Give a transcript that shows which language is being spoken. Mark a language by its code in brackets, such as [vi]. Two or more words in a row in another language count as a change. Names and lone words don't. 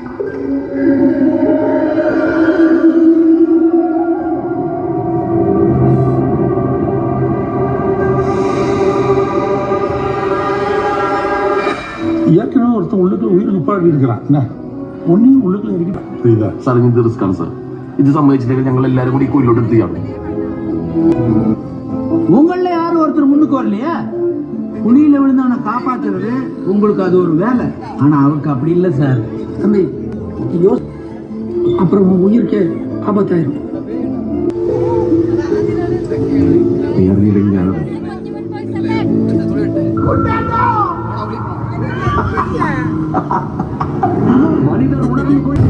[ta] ஏற்கனவே ஒருத்தன் உள்ளுக்குள்ள உயிருக்கு பாடி இருக்கிறான். என்ன ஒன்னையும் உள்ளுக்குள்ள இருக்கிறான். புரியுதா [ml] സാർ? ഇത് റിസ്ക്കാണ് സാർ. ഇത് സമ്മതിച്ചില്ലെങ്കിൽ ഞങ്ങൾ എല്ലാവരും കൂടി കോയിലോട്ട് എടുത്തുകയാണ്. [ta] உங்கள யாரும் ஒருத்தர் முன்னுக்கு வரலையா? குழியில விழுந்தவனை காப்பாத்துறது உங்களுக்கு அது ஒரு வேலை. ஆனா அவருக்கு அப்படி இல்லை சார். தம்பி, அப்புறம் உன் உயிருக்கு ஆபத்தாயிரும். மனிதர் உணர்வு